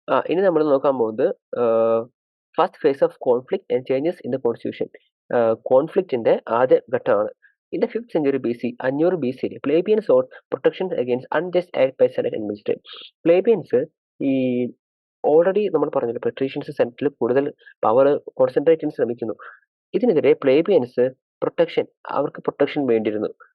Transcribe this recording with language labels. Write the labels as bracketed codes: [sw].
[ml] ഇനി നമ്മൾ നോക്കാൻ പോകുന്നത് [en] First phase of conflict and changes in the constitution. [ml] കോൺഫ്ലിക്റ്റിന്റെ ആദ്യ ഘട്ടമാണ്. [en] In the 5th century BC, 500 BC, plebeians sought protection against unjust act by Senate and magistrate. [ml] പ്ലേബിയൻസ് ഈ already നമ്മൾ പറഞ്ഞല്ലോ പെട്രീഷ്യൻസ് സെനറ്റിൽ കൂടുതൽ പവർ കോൺസെൻട്രേറ്റ് ചെയ്യാൻ ശ്രമിക്കുന്നു. ഇതിനെതിരെ പ്ലേബിയൻസ് അവർക്ക് പ്രൊട്ടക്ഷൻ വേണ്ടിയിരുന്നു.